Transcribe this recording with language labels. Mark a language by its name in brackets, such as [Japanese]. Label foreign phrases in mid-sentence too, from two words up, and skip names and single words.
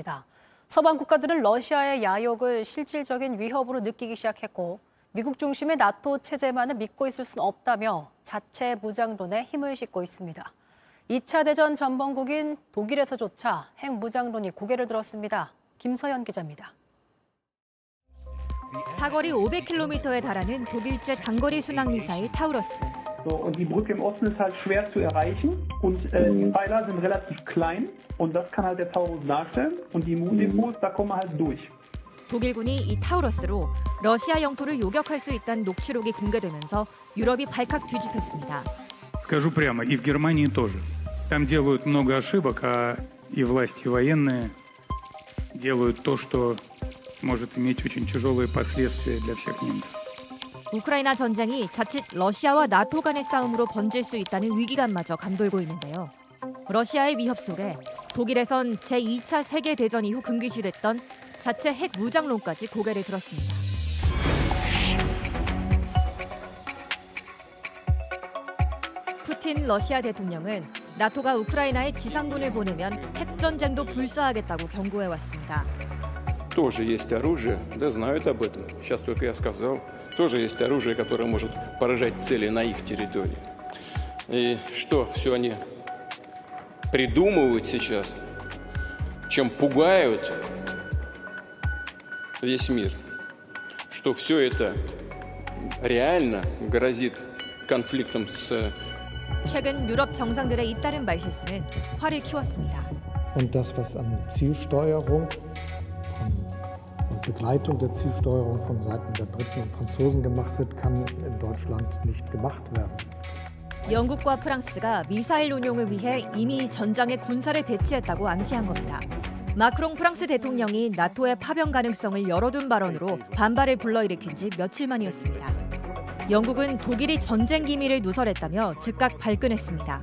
[Korean] 서방 국가들은 러시아의 야욕을 실질적인 위협으로 느끼기 시작했고 미국 중심의 나토 체제만은 믿고 있을 수는 없다며 자체 무장론에 힘을 싣고 있습니다. 2차 대전 전범국인 독일에서조차 핵 무장론이 고개를 들었습니다. 김서연 기자입니다. 사거리 500km에 달하는 독일제 장거리 순항 미사일 타우러스. [German] Und die Brücke im Osten ist halt schwer zu erreichen und die Pfeiler sind relativ klein und das kann halt der Taurus darstellen und die Moon-Depots, da kommen wir halt durch. [Korean] 독일군이 이 타우러스로 러시아 영토를 요격할 수 있다는 녹취록이 공개되면서 유럽이 발칵 뒤집혔습니다. [Russian] Скажу прямо, и в Германии тоже. Там делают много ошибок, а и власти и военные делают то, что может иметь очень тяжелые последствия для всех немцев. [Korean] 우크라이나 전쟁이 자칫 러시아와 나토 간의 싸움으로 번질 수 있다는 위기감마저 감돌고 있는데요. 러시아의 위협 속에 독일에선 제2차 세계대전 이후 금기시됐던 자체 핵 무장론까지 고개를 들었습니다. 푸틴 러시아 대통령은 나토가 우크라이나에 지상군을 보내면 핵전쟁도 불사하겠다고 경고해왔습니다. [Russian] Тоже есть оружие, да знают об этом. Сейчас только я сказал. Тоже есть оружие, которое может поражать цели на их территории. И что все они придумывают сейчас, чем пугают весь мир, что все это реально грозит конфликтом с... [Korean] 최근 유럽 정상들의 잇따른 말실수는 화를 키웠습니다. [German] Und das, was an Zielsteuerung und Begleitung der Zielsteuerung von Seiten der Briten und Franzosen gemacht wird, kann in Deutschland nicht gemacht werden. [Korean] 영국과 프랑스가 미사일 운용을 위해 이미 전장에 군사를 배치했다고 암시한 겁니다. 마크롱 프랑스 대통령이 나토의 파병 가능성을 열어둔 발언으로 반발을 불러일으킨 지 며칠 만이었습니다. 영국은 독일이 전쟁 기밀을 누설했다며 즉각 발끈했습니다.